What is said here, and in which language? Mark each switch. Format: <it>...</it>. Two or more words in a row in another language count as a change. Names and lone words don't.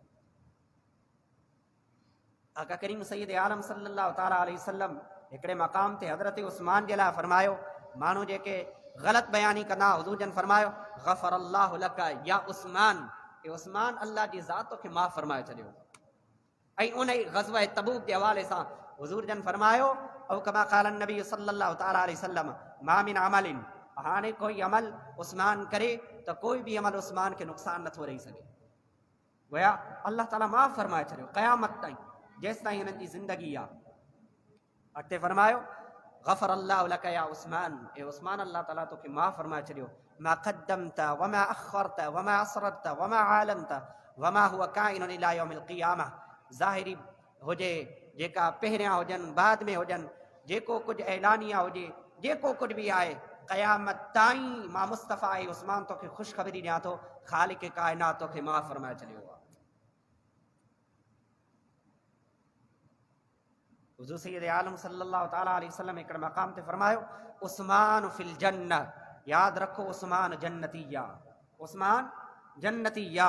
<sd>आका करीम सैयद आलम</sd> <ar>صلى الله تعالى عليه وسلم</ar> <sd>हिकिड़े मक़ाम ते हज़रत उस्मान जे लाइ फरमायो, माण्हू जेके ग़लति बयानी कंदा, हुज़ूर जन फरमायो</sd> <ar>غفر الله لك يا عثمان,</ar> <sd>ए उस्मान अल्लाह जी ज़ात तोखे माफ़ फरमाए छॾियो। ऐं उन ई ग़ज़वा तबूक जे हवाले सां हुज़ूर जन फरमायो</sd> <ar>أو كما قال النبي صلى الله تعالى عليه وسلم ما من عمل,</ar> <sd>हाणे कोई अमल उस्मान करे त कोई बि अमल उस्मान खे नुक़सान नथो रही सघे। गोया अल्लाह ताला माफ़ फरमाए छॾियो क़यामत ताईं, जेसि ताईं हिननि जी ज़िंदगी आहे। अॻिते फरमायो</sd> <ar>غفر الله لك يا عثمان,</ar> <sd>ए उस्मान अल्लाह ताला तोखे माफ़ फरमाए छॾियो।</sd> <ar>ما قدمت وما أخرت وما أسررت وما أعلنت وما هو كائن إلى يوم القيامة.</ar> <sd>ज़ाहिरी हुजे, जेका पहिरियां हुजनि, बाद में हुजनि, जेको कुझु ऐलानिया हुजे, जेको कुझु बि आहे, क़यामत ताईं मां मुस्तफ़ा ऐं उस्मान तोखे ख़ुशख़बरी ॾियां थो, ख़ालिक़ काइनात तोखे माफ़ फरमाए छॾियो आहे। हुज़ूर सैयद आलम</sd> <ar>صلى الله تعالى عليه وسلم</ar> <sd>हिकिड़े मक़ाम ते फरमायो</sd> <ar>عثمان في الجنة,</ar> <sd>यादि रखो उस्मान जन्नती या, उस्मान जन्नती या।</sd>